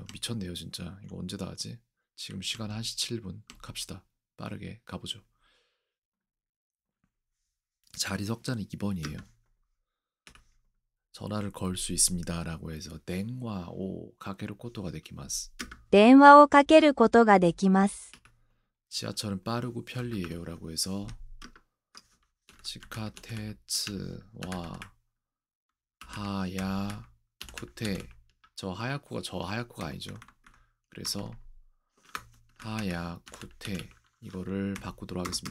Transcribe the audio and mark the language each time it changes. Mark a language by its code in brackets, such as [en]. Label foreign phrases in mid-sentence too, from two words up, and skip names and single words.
[ko] 미쳤네요 진짜. 이거 언제 다 하지? 지금 시간 1시 7분. 갑시다. 빠르게 가보죠. 자리 석자는 2번이에요. 전화를 걸 수 있습니다 라고 해서 [ja] 電話 を かける ことが できます. 電話をかけることができます。 [ko] 지하철은 빠르고 편리해요 라고 해서 [ja] 地下鉄は 速くて. [ko] 저 하야쿠가 아니죠. 그래서 하야쿠테, 이거를 바꾸도록 하겠습니다.